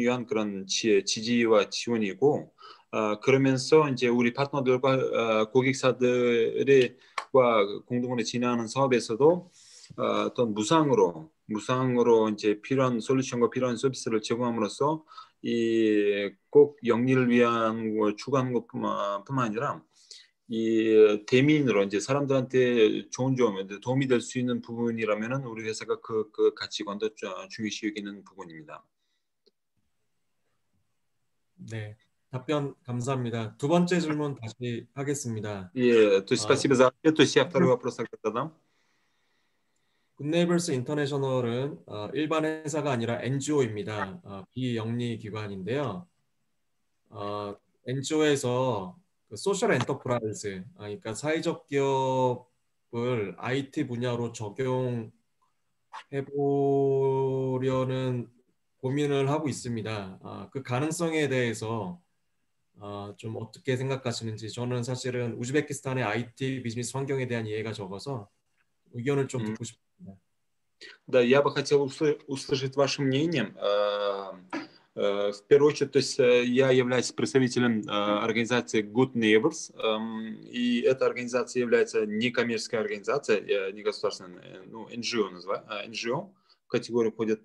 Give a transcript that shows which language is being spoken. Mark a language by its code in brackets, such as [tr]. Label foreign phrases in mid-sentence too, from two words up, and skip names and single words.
[ko] 위한 그런 지지와 지원이고 그러면서 이제 우리 파트너들과 고객사들과 공동으로 진행하는 사업에서도 어떤 무상으로 이제 필요한 솔루션과 필요한 서비스를 제공함으로써 이 꼭 영리를 위한 걸 추구하는 것뿐만 아니라 이 대민으로 이제 사람들한테 좋은 도움이 될 수 있는 부분이라면은 우리 회사가 그 가치관도 중요시 여기는 부분입니다. 네, 답변 감사합니다. 두 번째 질문 다시 하겠습니다. 예, [ru] то есть спасибо за ответ. То есть я второй вопрос задам. [ko] 굿네이버스 인터내셔널은 일반 회사가 아니라 NGO입니다. 비영리 기관인데요. NGO에서 그 [en] social enterprise, [ko] 그러니까 사회적 기업을 IT 분야로 적용해 보려는 고민을 하고 있습니다. 그 가능성에 대해서 좀 어떻게 생각하시는지. 저는 사실은 우즈베키스탄의 IT 비즈니스 환경에 대한 이해가 적어서 의견을 좀 듣고 싶습니다. [ru] Да, я бы хотел услышать ваше мнение. В первую очередь, то есть я являюсь представителем организации Good Neighbors, и эта организация является некоммерческой организацией, не государственной, NGO NGO в категорию входит.